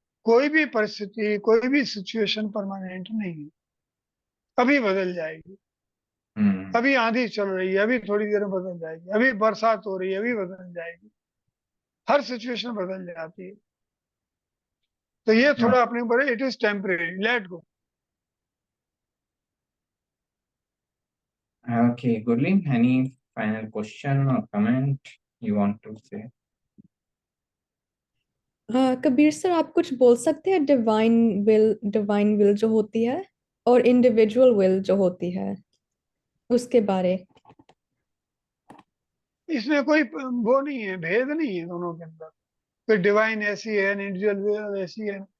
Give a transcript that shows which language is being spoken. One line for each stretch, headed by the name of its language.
Hindi: कोई भी परिस्थिति, कोई भी सिचुएशन परमानेंट नहीं है, अभी बदल जाएगी। हम्म अभी आंधी चल रही है, अभी थोड़ी देर में बदल जाएगी। अभी बरसात हो रही है, अभी बदल जाएगी। हर सिचुएशन बदल जाती है। तो ये थोड़ा अपने ऊपर है,
English: It is temporary, let go. Okay, Gurleen, any final question or comment you want to say?
Hindi: Kabir sir, आप कुछ बोल सकते हैं डिवाइन विल जो होती है और इंडिविजुअल विल जो होती है उसके बारे? इसमें कोई वो नहीं है, भेद नहीं है दोनों के अंदर। कोई डिवाइन ऐसी है, इंडिविजुअल ऐसी है।